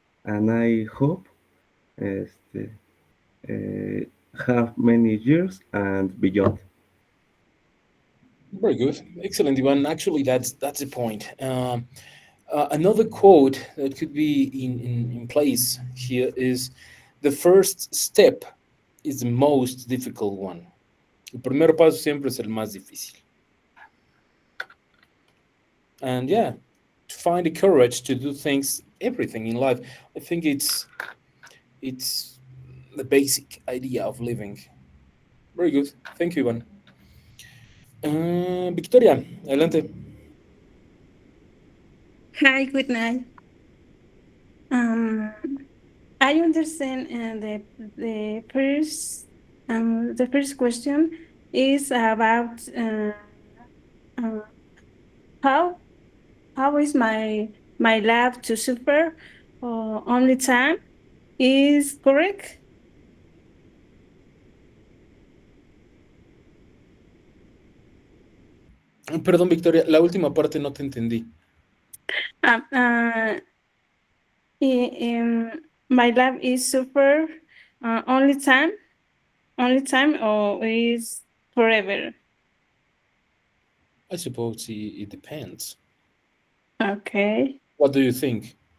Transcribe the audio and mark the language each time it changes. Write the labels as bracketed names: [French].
[English] And I hope have many years and beyond. Very good. Excellent, Ivan. Actually, that's the point. Another quote that could be in place here is, the first step is the most difficult one. [Spanish] El primer paso siempre es el más difícil. [English] And yeah, to find the courage to do things, everything in life, I think it's the basic idea of living. Very good. Thank you, Ivan. [Spanish] Victoria, adelante. [English] Hi, good night. I understand the first question is about how is my love to suffer only time is correct? [Spanish] Perdón, Victoria, la última parte no te entendí. [English] My love is suffer only time. Only time or is forever? I suppose it depends. Okay. What do you think?